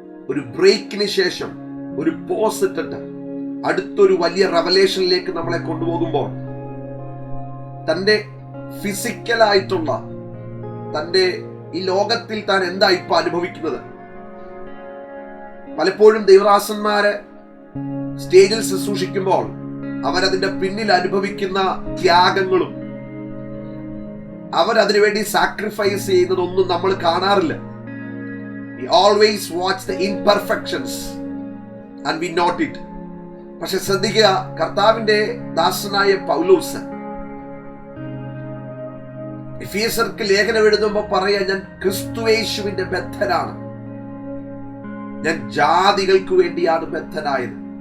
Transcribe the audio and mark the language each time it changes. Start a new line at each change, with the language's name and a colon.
Malayalam: ഒരു ബ്രേക്കിന് ശേഷം ഒരു പോസ് ഇട്ടിട്ട് അടുത്തൊരു വലിയ റെവലേഷനിലേക്ക് നമ്മളെ കൊണ്ടുപോകുമ്പോൾ തന്റെ ഫിസിക്കലായിട്ടുള്ള തന്റെ ഈ ലോകത്തിൽ താൻ എന്താ ഇപ്പൊ അനുഭവിക്കുന്നത്. പലപ്പോഴും ദൈവദാസന്മാര് സ്റ്റേജിൽ ശുശ്രൂഷിക്കുമ്പോൾ അവരതിന്റെ പിന്നിൽ അനുഭവിക്കുന്ന ത്യാഗങ്ങളും അവരതിനുവേണ്ടി സാക്രിഫൈസ് ചെയ്യുന്നതൊന്നും നമ്മൾ കാണാറില്ല.
English: We always watch the imperfections and we note it.
Malayalam: പക്ഷെ ശ്രദ്ധിക്കുക, കർത്താവിന്റെ ദാസനായ പൗലോസ് എഫേസ്യർക്ക് ലേഖനം എഴുതുമ്പോൾ പറയാ, ഞാൻ ക്രിസ്തുയേശുവിന്റെ ബദ്ധനാണ്, ഞാൻ ജാതികൾക്ക് വേണ്ടിയാണ് ബദ്ധനായത്.